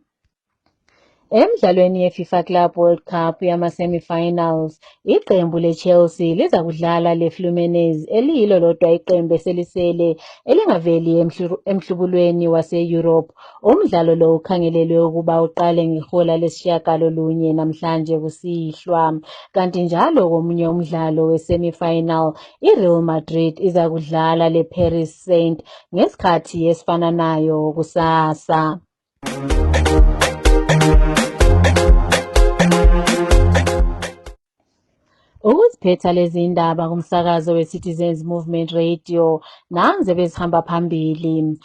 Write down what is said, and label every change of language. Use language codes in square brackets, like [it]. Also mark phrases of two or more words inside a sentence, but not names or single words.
[nd] Emidlalweni ye-FIFA Club World Cup yama-semi-finals, iqembu le-Chelsea liza kudlala le-Fluminense eliyilo lodwa iqembu eselisele elingaveli emhlubulweni wase-Europe. Umdlalo lo ukhangelelwe ukuba uqale ngehola lesishiyagalolunye namhlanje kusihlwa. Kanti njalo komunye umdlalo we-semi-final, i-Real Madrid iza kudlala le-Paris Saint ngesikhathi esifananayo kusasa. Ukuziphetha lezi indaba kumsakazo we-Citizens Movement Radio nanze bezihamba phambili.